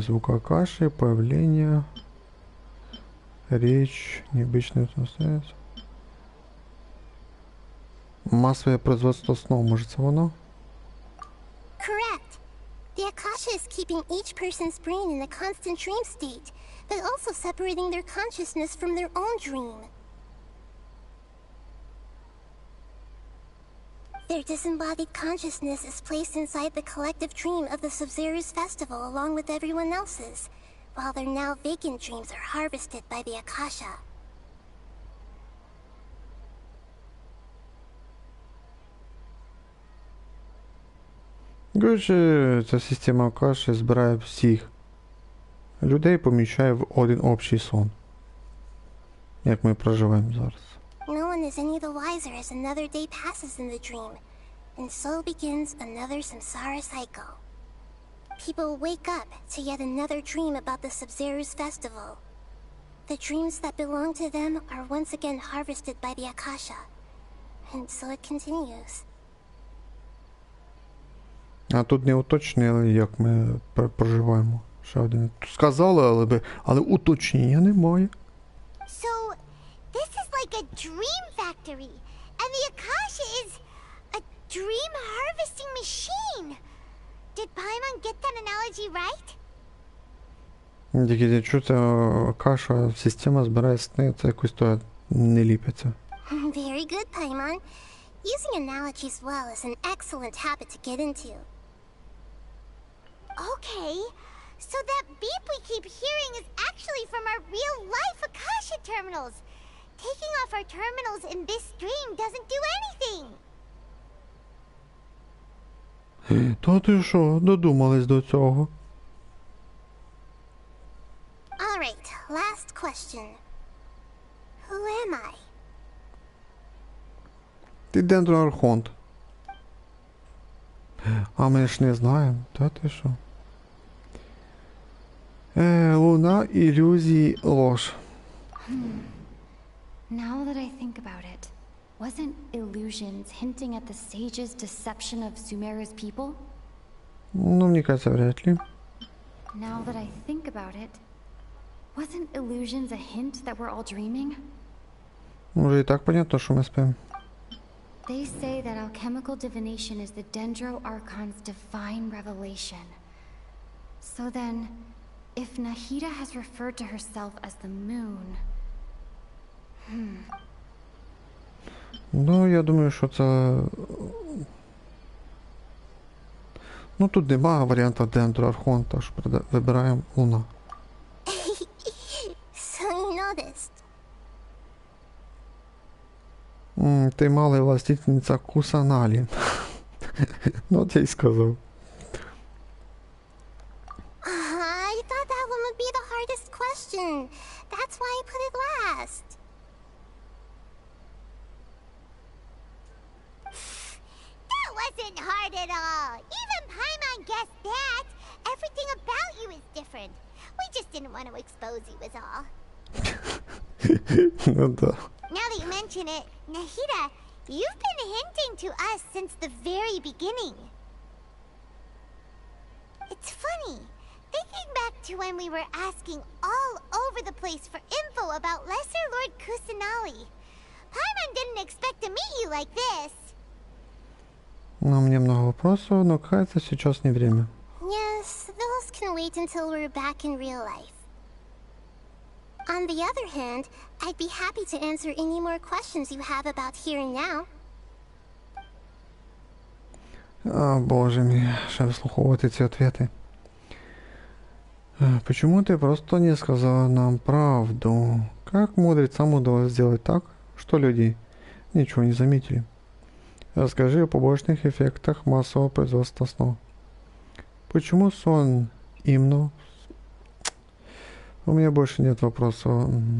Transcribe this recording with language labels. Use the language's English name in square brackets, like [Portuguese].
[Russian] Звук Акаши, появление, речь, необычный сенс. Массовое производство снов, может, [Ukrainian] це воно? [English] Correct. The Akasha is keeping each person's brain in a constant dream state, but also separating their consciousness from their own dream. Their disembodied consciousness is placed inside the collective dream of the Sub-Zero's festival along with everyone else's, while their now vacant dreams are harvested by the Akasha. [Ukrainian] Коротше, ця система Акаші збирає всіх людей, поміщає в один общий сон. Як ми проживаємо зараз. [English] No one is any the wiser as another day passes in the dream, and so begins another samsara cycle. People wake up to yet another dream about the Sub-Zero's festival. The dreams that belong to them are once again harvested by the Akasha, and so it continues. [Ukrainian] А тут не уточнили, як ми проживаємо. Ще один. Сказали, але уточнення немає. [English] So, this is like a dream factory, and the Akasha is a dream harvesting machine. Did Paimon get that analogy right? [Ukrainian] Тільки я чую, це Акаша, система збирає сни, це якось то не ліпиться. [English] Very good, Paimon. Using analogies well is an excellent habit to get into. Okay, so that beep we keep hearing is actually from our real-life Akasha terminals. Taking off our terminals in this stream doesn't do anything. [Ukrainian] Та ти що, додумались до цього? [English] Alright, last question. Who am I? [Ukrainian] Ти Дендроархонт. А ми ж не знаємо, та ти що? Луна, ілюзії, [Russian] ложь. [English] Now that I think about it, wasn't illusions hinting at the sage's deception of Sumeru's people? [Ukrainian] Ну, мені [Russian] кажется, вряд ли. [English] Now that I think about it, wasn't illusions a hint that we're all dreaming? [Ukrainian] Уже і так понятно, що ми спимо. [English] They say that alchemical divination is the Dendro Archon's divine revelation. So then, if Nahida has referred to herself as the moon... [Ukrainian] Ну, я думаю, що це... Ну, тут нема варіанта Дендроархонта, тож вибираємо Луна. [English] So you noticed. [Ukrainian] Ти малий властительниця Кусаналі. Ну, от я й сказав. [English] I thought that one would be the hardest question. That's why I put it last. That wasn't hard at all. Even Paimon guessed that. Everything about you is different. We just didn't want to expose you is all. Ну, да. Now that you mention it, Nahida, you've been hinting to us since the very beginning. It's funny. Thinking back to when we were asking all over the place for info about Lesser Lord Kusanali. Paimon didn't expect to meet you like this. [Russian] Ну, мне много вопросов, но кажется, сейчас не время. [English] Yes, those can wait until we're back in real life. On the other hand, I'd be happy to answer any more questions you have about here and now. [Ukrainian] А, боже мій, ще вислуховувати ці ответи. [Russian] Почему ты просто не сказала нам правду? Как мудрецам удалось сделать так, что люди ничего не заметили? Расскажи о побочных эффектах массового производства снов. Почему сон именно? У меня больше нет вопросов.